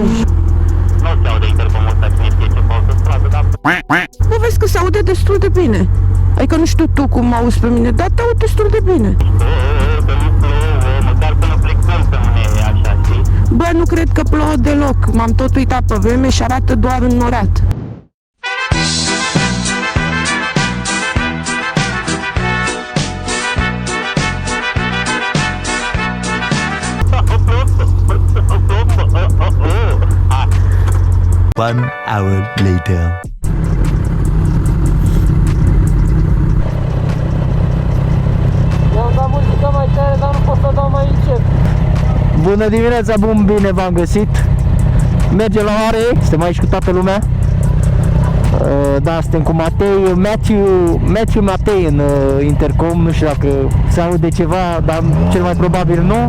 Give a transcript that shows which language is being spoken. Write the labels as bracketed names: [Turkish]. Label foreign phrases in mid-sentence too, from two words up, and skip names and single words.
[Romanian] Nu se aude intercomul ăsta când e ce pe autostradă, dar... Bă, vezi că se aude destul de bine. Adică nu știu tu cum mă auzi pe mine, dar te aud destul de bine. Măcar până plecăm să nu ne e așa, știi? Bă, nu cred că plouă deloc. M-am tot uitat pe vreme și arată doar înnorat. [English] One hour later. [Romanian] I-am dat muzica mai tare, dar nu pot să dau mai încet. Bună dimineața, bun, bine v-am găsit. Mergem la mare, suntem aici cu toată lumea. Da, suntem cu Matei, Matthew Matei în intercom, nu știu dacă se aude ceva, dar cel mai probabil nu.